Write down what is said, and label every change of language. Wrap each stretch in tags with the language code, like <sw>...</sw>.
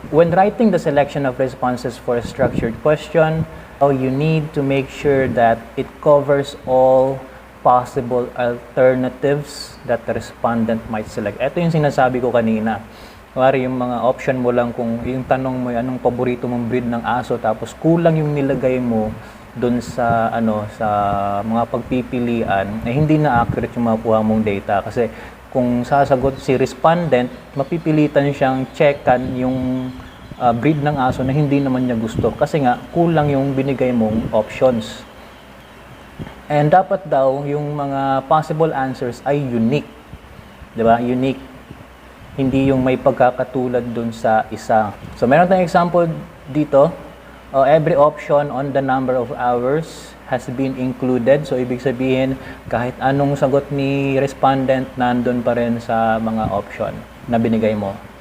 <en>When writing the selection of responses for a structured question, you need to make sure that it covers all possible alternatives that the respondent might select.</en> <tl>Ito yung sinasabi ko kanina. Kuwari yung mga option mo lang, kung yung tanong mo anong paborito mong breed ng aso, tapos kulang yung nilagay mo doon sa sa mga pagpipilian, hindi na accurate yung makuha mong data. Kasi kung sasagot si respondent, mapipilitan siyang checkan yung breed ng aso na hindi naman niya gusto. Kasi nga, kulang yung binigay mong options. And dapat daw, yung mga possible answers ay unique. Diba? Unique. Hindi yung may pagkakatulad dun sa isa. So, meron tayong example dito.</tl> <en>Every option on the number of hours has been included.</en> <tl>So, ibig sabihin, kahit anong sagot ni respondent, nandun pa rin sa mga option na binigay mo.</tl>